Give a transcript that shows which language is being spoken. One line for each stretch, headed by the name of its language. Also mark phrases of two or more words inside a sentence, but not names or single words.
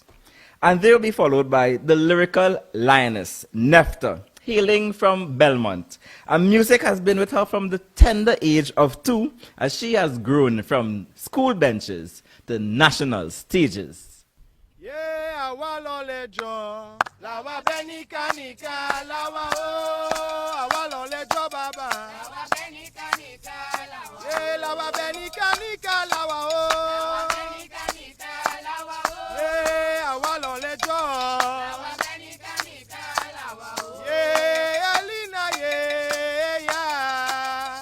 English: And they'll be followed by the lyrical lioness, Nefta, hailing from Belmont. And music has been with her from the tender age of 2, as she has grown from school benches to national stages. Yeah,
Yoruba: awa lo lejo, lawa benika nika, lawa o, awa lo lejo baba. Lawa benika nika, lawa. Yeah, lawa benika nika, lawa o. Lawa benika nika, lawa o. Yeah, awa lo lejo. Lawa benika nika, lawa o.
English: Yeah, Elina yeah, yeah.